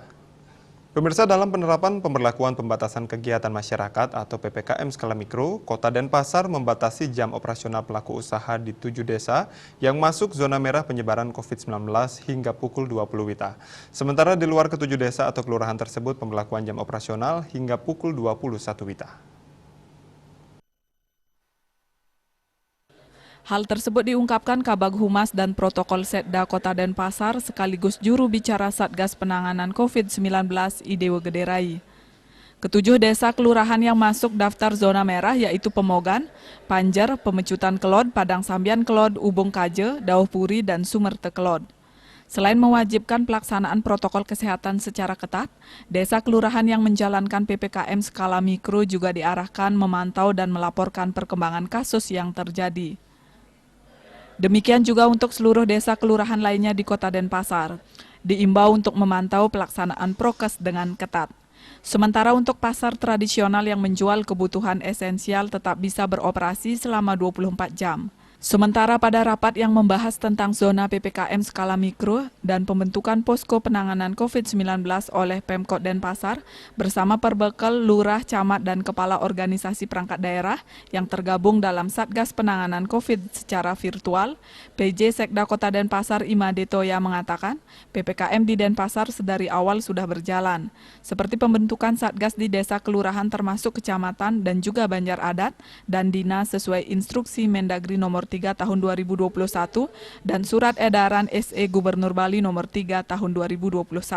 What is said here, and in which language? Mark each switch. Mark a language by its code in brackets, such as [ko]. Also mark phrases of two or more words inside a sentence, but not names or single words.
[id] Pemirsa, dalam penerapan pemberlakuan pembatasan kegiatan masyarakat atau PPKM skala mikro, Kota Denpasar membatasi jam operasional pelaku usaha di 7 desa yang masuk zona merah penyebaran COVID-19 hingga pukul 20 WITA. Sementara di luar ke-7 desa atau kelurahan tersebut pemberlakuan jam operasional hingga pukul 21 WITA. Hal tersebut diungkapkan Kabag Humas dan Protokol Setda Kota Denpasar sekaligus juru bicara Satgas Penanganan COVID-19 Idewo Gederai. Ketujuh desa kelurahan yang masuk daftar zona merah yaitu Pemogan, Panjer, Pemecutan Kelod, Padang Sambian Kelod, Ubung Kaje, Dauhpuri, dan Sumerte Kelod. Selain mewajibkan pelaksanaan protokol kesehatan secara ketat, desa kelurahan yang menjalankan PPKM skala mikro juga diarahkan memantau dan melaporkan perkembangan kasus yang terjadi. Demikian juga untuk seluruh desa kelurahan lainnya di Kota Denpasar. Diimbau untuk memantau pelaksanaan prokes dengan ketat. Sementara untuk pasar tradisional yang menjual kebutuhan esensial tetap bisa beroperasi selama 24 jam. Sementara pada rapat yang membahas tentang zona PPKM skala mikro dan pembentukan posko penanganan COVID-19 oleh Pemkot Denpasar bersama perbekal lurah, camat, dan kepala organisasi perangkat daerah yang tergabung dalam Satgas Penanganan COVID secara virtual, PJ Sekda Kota Denpasar Imade Toya mengatakan PPKM di Denpasar sedari awal sudah berjalan, seperti pembentukan Satgas di desa kelurahan termasuk kecamatan dan juga Banjar Adat dan dinas sesuai instruksi Mendagri nomor 3 tahun 2021 dan Surat Edaran SE Gubernur Bali nomor 3 tahun 2021.